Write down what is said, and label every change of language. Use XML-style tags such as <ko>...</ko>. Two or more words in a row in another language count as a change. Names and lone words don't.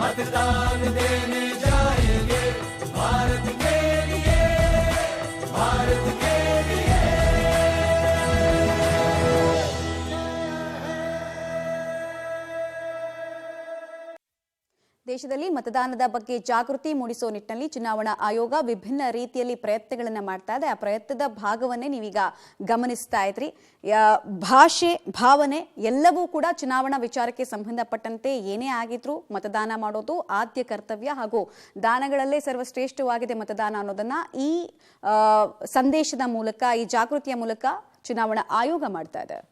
<hi>मतदान देने जाएंगे भारत के लिए, भारत के लिए।</hi> <kn>ದೇಶದಲ್ಲಿ ಮತದಾನದ ಬಗ್ಗೆ ಜಾಗೃತಿ ಮೂಡಿಸುವ ನಿಟ್ಟಿನಲ್ಲಿ ಚುನಾವಣಾ ಆಯೋಗ ವಿಭಿನ್ನ ರೀತಿಯಲ್ಲಿ ಪ್ರಯತ್ನಗಳನ್ನು ಮಾಡ್ತಾ ಇದೆ. ಆ ಪ್ರಯತ್ನದ ಭಾಗವನ್ನೇ ನೀವೀಗ ಗಮನಿಸ್ತಾ ಇದ್ರಿ. ಭಾಷೆ, ಭಾವನೆ ಎಲ್ಲವೂ ಕೂಡ ಚುನಾವಣಾ ವಿಚಾರಕ್ಕೆ ಸಂಬಂಧಪಟ್ಟಂತೆ ಏನೇ ಆಗಿದ್ರು ಮತದಾನ ಮಾಡೋದು ಆದ್ಯ ಕರ್ತವ್ಯ ಹಾಗೂ ದಾನಗಳಲ್ಲೇ ಸರ್ವಶ್ರೇಷ್ಠವಾಗಿದೆ ಮತದಾನ ಅನ್ನೋದನ್ನ ಈ ಸಂದೇಶದ ಮೂಲಕ, ಈ ಜಾಗೃತಿಯ ಮೂಲಕ ಚುನಾವಣಾ ಆಯೋಗ ಮಾಡ್ತಾ ಇದೆ.</kn>